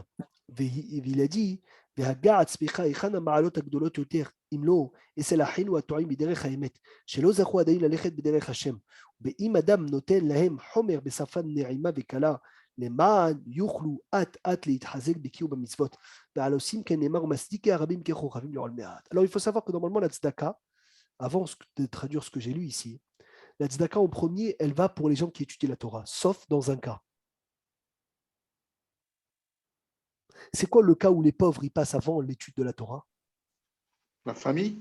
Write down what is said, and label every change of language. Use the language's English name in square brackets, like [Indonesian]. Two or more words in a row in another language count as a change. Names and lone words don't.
[Hebrew] והיא dit, והגע עצמך היכן המעלות הגדולות יותר, אם לא, אצל אחינו הטועים בדרך האמת, שלא זכו עדיין ללכת בדרך השם. ואם אדם נותן להם חומר בשפה נעימה וקלה, למען יוכלו אט להתחזק בקיום במצוות. ועל עושים כנאמר ומסדיקי הרבים ככוכבים לעולמי עד. [French] Alors il faut savoir que normalement la tzedaka, avant de traduire ce que j'ai lu ici, la tzedaka en premier, elle va pour les gens qui étudient la Torah, sauf dans un cas. C'est quoi le cas où les pauvres y passent avant l'étude de la Torah? La famille.